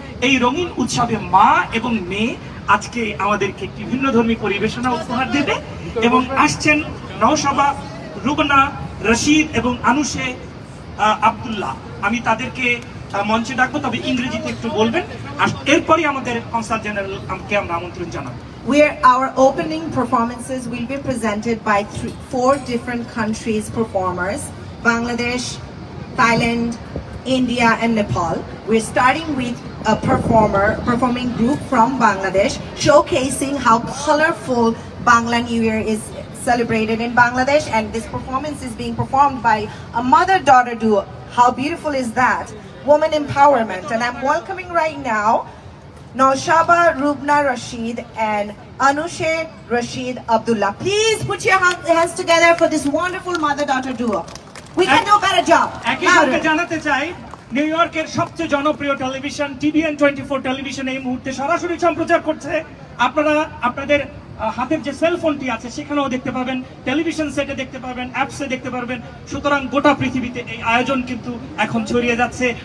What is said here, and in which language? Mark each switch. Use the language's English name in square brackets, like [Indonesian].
[Bangla] এই রঙিন উৎসবে মা এবং মেয়ে আজকে আমাদেরকে একটি ভিন্ন ধর্মী পরিবেশনা উপহার দেবে এবং আসছেন নওশাবা, রুবনা, রশিদ এবং আনুশে আব্দুল্লাহ। আমি তাদেরকে মঞ্চে ডাকবো, তবে ইংরেজিতে একটু বলবেন। আর এরপরই আমাদের কনসাল জেনারেলকে আমরা আমন্ত্রণ জানাবো। [English] Our opening performances will be presented by 4 different countries' performers: Bangladesh, Thailand, India, and Nepal. We're starting with a performing group from Bangladesh, showcasing how colorful Bangla New Year is celebrated in Bangladesh, and this performance is being performed by a mother-daughter duo. How beautiful is that? Woman empowerment. And I'm welcoming right now Naushaba Rubna Rashid and Anushe Rashid Abdullah. Please put your hands together for this wonderful mother-daughter duo. We can do a better job. [Bangla] একই সঙ্গে জানাতে চাই new ইয়র্কের সবচেয়ে জনপ্রিয় television TVN 24 television এই মুহূর্তে সরাসরি সম্প্রচার করছে। আপনারা আপনাদের হাতের যে সেল ফোনটি আছে সেখানেও দেখতে পাবেন, টেলিভিশন সেটে দেখতে পাবেন, অ্যাপসে দেখতে পারবেন। সুতরাং গোটা পৃথিবীতে এই আয়োজন কিন্তু এখন ছড়িয়ে যাচ্ছে।